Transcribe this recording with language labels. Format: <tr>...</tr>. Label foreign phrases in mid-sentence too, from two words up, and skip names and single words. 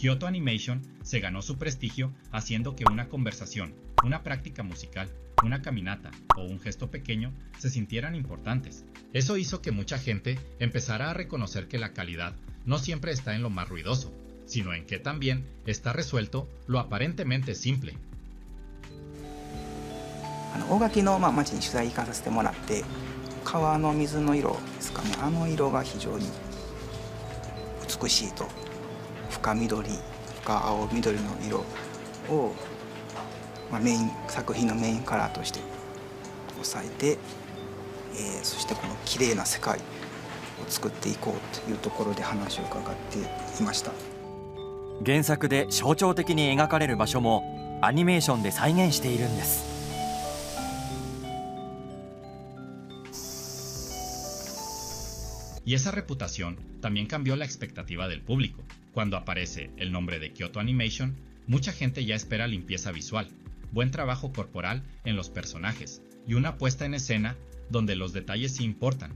<es>Kyoto Animation se ganó su prestigio haciendo que una conversación, una práctica musical, una caminata o un gesto pequeño se sintieran importantes. Eso hizo que mucha gente empezara a reconocer que la calidad no siempre está en lo más ruidoso, sino en que también está resuelto lo aparentemente simple.</es> <ja>大垣の町に取材行かさせてもらって、川の水の色ですかね、あの色が非常に美しいと、深緑、深青緑の色を、メイン作品のメインカラーとして抑えて、そしてこの綺麗な世界を作っていこうというところで話を伺っていました。原作で象徴的に描かれる場所もアニメーションで再現しているんです。</ja> <es>Y esa reputación también cambió la expectativa del público. Cuando aparece el nombre de Kyoto Animation, mucha gente ya espera limpieza visual, buen trabajo corporal en los personajes y una puesta en escena donde los detalles sí importan.</es>